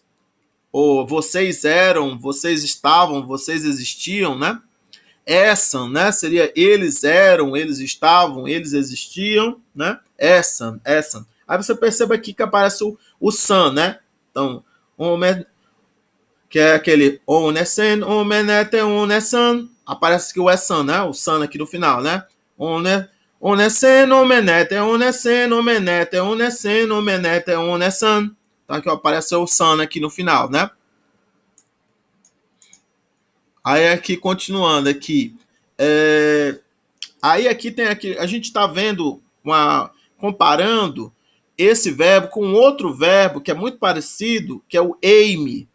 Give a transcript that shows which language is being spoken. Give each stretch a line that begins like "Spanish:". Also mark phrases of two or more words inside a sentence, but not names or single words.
Portuguese: Ou vocês eram, vocês estavam, vocês existiam, né? Essan, né? Seria eles eram, eles estavam, eles existiam, né? Essan. Aí você percebe aqui que aparece o san, né? Então, que é aquele
Greek: ον ες εν, ομεν ετε, ον σαν.
Portuguese: Aparece aqui o essan, né? O san aqui no final, né?
Greek: ον ες εν, ομεν ετε, ον ες εν, ομεν ετε, ον ες εν, ομεν ετε, ον σαν.
Portuguese: Então aqui aparece o san aqui no final, né? Aí aqui, continuando aqui. Aí aqui tem aqui, a gente está vendo, comparando esse verbo com outro verbo que é muito parecido, que é o eime.